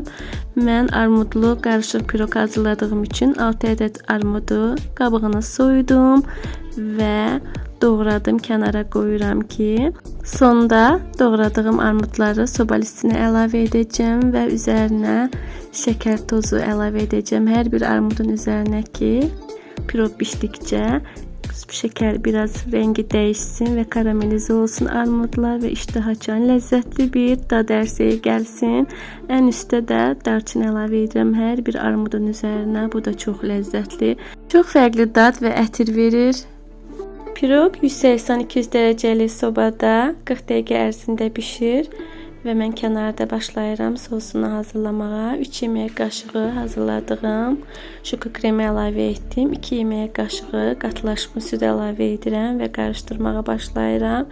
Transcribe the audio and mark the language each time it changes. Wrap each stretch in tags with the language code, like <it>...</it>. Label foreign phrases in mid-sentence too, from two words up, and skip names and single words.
<az>Mən armudlu qarışıq piroq hazırladığım üçün 6 ədəd armudu qabığını soydum və doğradım, kənara qoyuram ki, sonda doğradığım armudları soba listinə əlavə edəcəm və üzərinə şəkər tozu əlavə edəcəm. Hər bir armudun üzərinə ki, piroq bişdikcə</az> <tr>şeker biraz rengi değişsin ve karamelize olsun armudlar ve iştah açan lezzetli bir</tr> <az>dad ərsəyə gəlsin.</az> <tr>En üstte de darçın</tr> <az>əlavə edirəm hər bir armudun üzerine.</az> <tr>Bu da çok lezzetli. Çok farklı dad ve ətir verir.</tr> <az>Piroq 180-200 dereceli sobada 40 dəqiqə ərzində pişir. Və mən kənarda başlayıram sosunu hazırlamağa. 3 yemək qaşığı hazırladığım şoka kremi əlavə etdim. 2 yemək qaşığı qatılaşmış süd əlavə edirəm və qarışdırmağa başlayıram.</az>